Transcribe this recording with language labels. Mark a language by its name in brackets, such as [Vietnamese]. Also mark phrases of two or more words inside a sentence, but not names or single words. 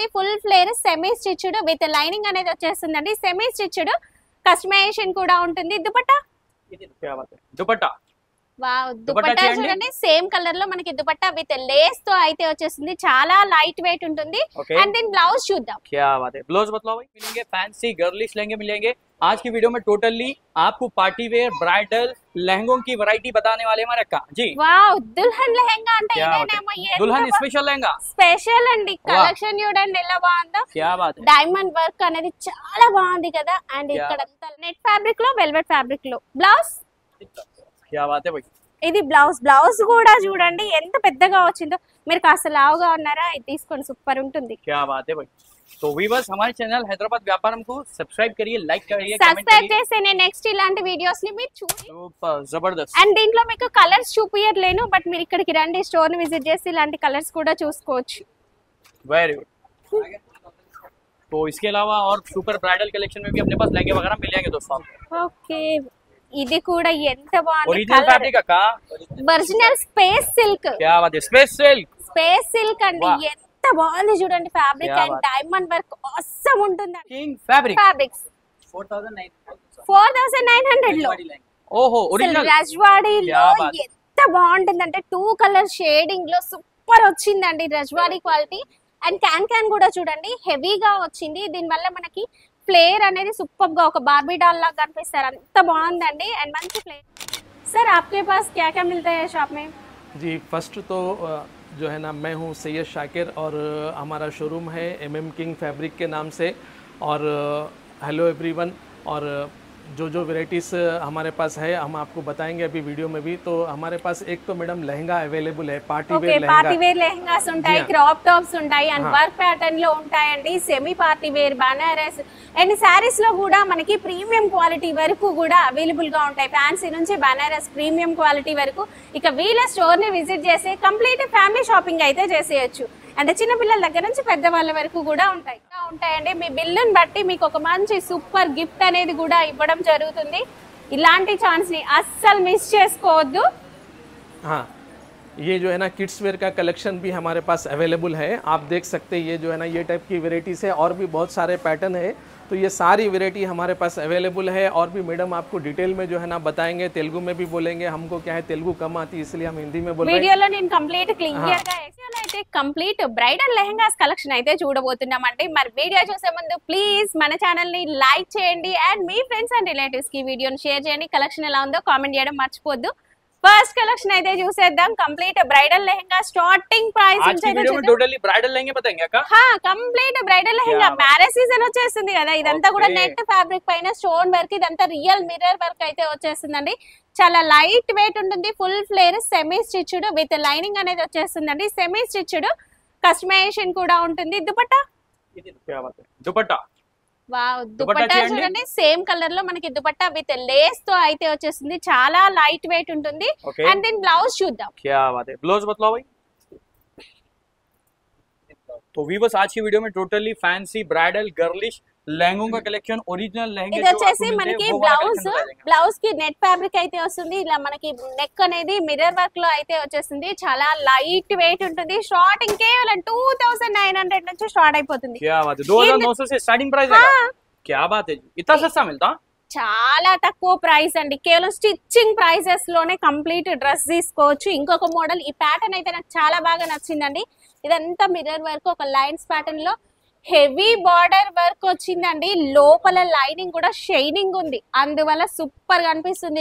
[English] full flare semi stitched with lining [Telugu] అనేది వచ్చేసిందండి. [English] semi stitched customization [Telugu] కూడా ఉంటుంది. దుపట్టా దుపట్టా వావ్, దుపట్టా చూడండి [English] same colour [Telugu] లో మనకి దుపట్టా [English] with lace [Telugu] తో అయితే వచ్చేసింది. చాలా [English] light weight [Telugu] ఉంటుంది. అండ్ దీని బ్లౌజ్ చూద్దాం. [Hindi] क्या बात है, ब्लाउज बताओ भाई. मिलेंगे [English] fancy girlish [Hindi] लहंगे मिलेंगे. आज की वीडियो में टोटली आपको [English] party wear bridal [Hindi] लहंगों की वैरायटी बताने वाले हमारे अक्का जी. [Telugu] వావ్, [Hindi] दुल्हन लहंगा [Telugu] అంటే ఇదేనేమో. [Hindi] दुल्हन स्पेशल लहंगा [Telugu] స్పెషల్ అండి. కలెక్షన్ చూడండి ఎలా బాగుందో. [Hindi] क्या बात है, [English] diamond work [Telugu] అనేది చాలా బాగుంది కదా. అండ్ ఇక్కడ [English] net fabric [Telugu] లో [English] velvet fabric [Telugu] లో బ్లౌజ్. [Hindi] क्या बात है भाई. [Telugu] ఇది బ్లౌజ్. బ్లౌజ్ కూడా చూడండి ఎంత పెద్దగా వచ్చిందో. మీరు కాస్త లావుగా ఉన్నారా, ఇది తీసుకోండి సూపర్ ఉంటుంది. [Hindi] क्या बात है भाई. तो व्यूअर्स हमारे चैनल हैदराबाद व्यापारम को सब्सक्राइब करिए, लाइक करिए, [Telugu] సబ్స్క్రైబ్ చేస్తేనే నెక్స్ట్ ఇలాంటి వీడియోస్ ని మీరు చూడండి. సూపర్ జబర్దస్త్. అండ్ దీంట్లో మీకు కలర్స్ చూపియట్లేను, బట్ మీరు ఇక్కడికి రండి, స్టోర్ ని విజిట్ చేసి ఇలాంటి కలర్స్ కూడా చూసుకోవచ్చు. [English] very good. [Hindi] तो इसके अलावा और [English] super bridal collection [Hindi] में भी अपने पास लहंगे वगैरह मिल जाएंगे दोस्तों. [Telugu] ఓకే, ఇది కూడా ఎంత బాగుంది. [English] original fabric का original space silk. [Hindi] क्या बात है, [English] space silk. space silk [Hindi] అండి, ఎంత బాగుంది చూడండి. [English] fabric and diamond work awesome [Hindi] ఉంటుంది. किंग फैब्रिक [Telugu] ఫ్యాబ్రిక్స్ 4900 లో. [Hindi] ओहो ओरिजिनल [Telugu] రజ్వాడీలో ఎంత బాగుంటుందంటే 2 [English] colour shading [Telugu] లో సూపర్ వచ్చిందండి. రజ్వాడీ క్వాలిటీ. అండ్ క్యాన్ కూడా చూడండి హెవీగా వచ్చింది. దీని వల్ల మనకి ఫ్లేర్ అనేది సూపర్ గా ఒక [English] Barbie doll [Telugu] లాగా కనిపిస్తారు. అంత బాగుందండి. అండ్ మంచి ఫ్లేర్. [Hindi] सर आपके पास क्या क्या मिलता है शॉप में? जी फर्स्ट तो जो है ना, मैं हूँ सैयद शाकिर और हमारा शोरूम है MM किंग फैब्रिक के नाम से. [English] और hello everyone. [Hindi] और जो वेराइटीज़ हमारे पास है हम आपको बताएंगे अभी वीडियो में भी. तो हमारे पास एक तो मैडम लहंगा अवेलेबल है, [English] party wear [Hindi] लहंगा. [English] party wear [Telugu] లెహంగాస్ ఉంటాయి, [English] crop tops [Telugu] ఉంటాయి, అండ్ [English] work pattern [Telugu] లో ఉంటాయండి. [English] semi party wear, [Telugu] బనారస్ [English] and sarees [Telugu] లో కూడా మనకి [English] premium quality [Telugu] వరకు కూడా అవైలబుల్ గా ఉంటాయి. ఫ్యాన్సీ నుంచి బనారస్ [English] premium quality [Telugu] వరకు. ఇక వీళ్ళ స్టోర్ ని విజిట్ చేసి [English] complete family shopping [Telugu] అయితే చేసేయచ్చు. అంటే చిన్న పిల్లల దగ్గర నుంచి పెద్దవాళ్ళ వరకు కూడా ఉంటాయండి. మీ బిల్లుని బట్టి మీకు ఒక మంచి [English] super gift [Telugu] అనేది కూడా ఇవ్వడం జరుగుతుంది. ఇలాంటి ఛాన్స్ ని అస్సలు మిస్ చేసుకోవద్దు. [Hindi] हाँ, ये जो है ना [English] kids wear [Hindi] का कलेक्शन भी हमारे पास अवेलेबल है. आप देख सकते हैं ये जो है ना ये टाइप की वेराइटीज़ है. और भी बहुत सारे पैटर्न है. तो ये सारी वेराइटी हमारे पास अवेलेबल है. और भी मैडम आपको डिटेल में जो है ना बताएंगे, तेलुगु में भी बोलेंगे. हमको क्या है तेलुगु कम आती है इसलिए हम हिंदी में बोल रहे हैं. [Telugu] వీడియోలో నేను [English] complete clear [Telugu] గా అయితే [English] complete bridal lehengas collection [Telugu] అయితే చూడబోతున్నామండి. మరి వీడియో చూసే ముందు ప్లీజ్ మన ఛానల్ ని లైక్ చేయండి అండ్ మీ [English] friends and relatives [Telugu] కి వీడియోని షేర్ చేయండి. కలెక్షన్ ఎలా ఉందో కామెంట్ చేయడం మర్చిపోద్దు. [English] first collection [Telugu] అయితే చూసేద్దాం. [English] complete bridal lehenga starting price totally bridal [Hindi] लहंगे बताएंगे अक्का. [English] complete bridal lehenga marriage season [Telugu] వచ్చేసింది కదా. ఇదంతా కూడా [English] net fabric [Telugu] పైన [English] stone work, [Telugu] ఇదంతా [English] real mirror work [Telugu] అయితే వచ్చేసిందండి. చాలా [English] light weight [Telugu] ఉంటుంది. [English] full flare semi stitched with lining [Telugu] అనేది వచ్చేసిందండి. [English] semi stitched customization [Telugu] కూడా ఉంటుంది. దుపట్టా [Hindi] दुपट्टा [Telugu] వావ్, దుపట్టా చూడండి [English] same colour [Telugu] లో మనకి దుపట్టా [English] with lace [Telugu] తో అయితే వచ్చేసింది. చాలా [English] light weight [Telugu] ఉంటుంది. అండ్ దీని బ్లౌజ్ చూద్దాం. [Hindi] क्या बात है, ब्लाउज बताओ भाई. तो व्यूअर्स आज की वीडियो में [English] totally fancy bridal girlish [Hindi] लहंगों का कलेक्शन, ओरिजिनल लहंगे [Telugu] ఇది వచ్చేసి మనకి బ్లౌజ్ కి [English] net fabric [Telugu] అయితే వస్తుంది. ఇలా మనకి నెక్ అనేది [English] mirror work [Telugu] లో అయితే వచ్చేసింది. చాలా [English] light weight [Telugu] ఉంటుంది. స్టార్టింగ్ కేవలం 2900 నుంచి స్టార్ట్ అయిపోతుంది. [Hindi] क्या बात है, 2900 से [English] starting price [Hindi] है. क्या बात है, इतना सस्ता मिलता. [Telugu] చాలా తక్కువ ప్రైస్ అండి. కేవలం [English] stitching prices [Telugu] లోనే [English] complete dress [Telugu] తీసుకోవచ్చు. ఇంకొక మోడల్ ఈ ప్యాటర్న్ అయితే నాకు చాలా బాగా నచ్చిందండి. ఇదంతా [English] mirror work, [Telugu] ఒక [English] lines pattern [Telugu] లో [English] heavy border work [Telugu] వచ్చిందండి. లోపల లైనింగ్ కూడా షైనింగ్ ఉంది, అందువల్ల సూపర్ గా అనిపిస్తుంది.